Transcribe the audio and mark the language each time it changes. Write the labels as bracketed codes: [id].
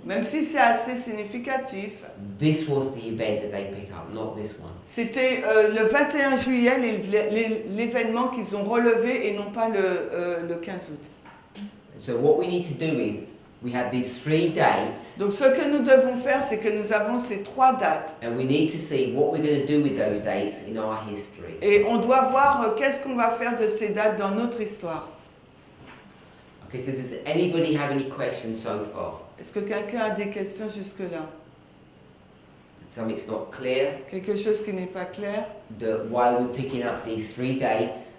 [fr] même si c'est assez significatif, [en] this was the event that they pick up, not this one. [fr] c'était le 21 juillet l'événement qu'ils ont relevé et non pas le 15 août. [en] So what we need to do is, we have these 3 dates, [fr] Donc ce que nous devons faire, c'est que nous avons ces 3 dates. [en] and we need to see what we're going to do with those dates in our history. [fr] Et on doit voir qu'est-ce qu'on va faire de ces dates dans notre histoire. [en] Okay, so does anybody have any questions so far? [fr] Est-ce que quelqu'un a des questions jusque-là? [en] something's not clear, [fr] quelque chose qui n'est pas clair. [en] why we're picking up these 3 dates,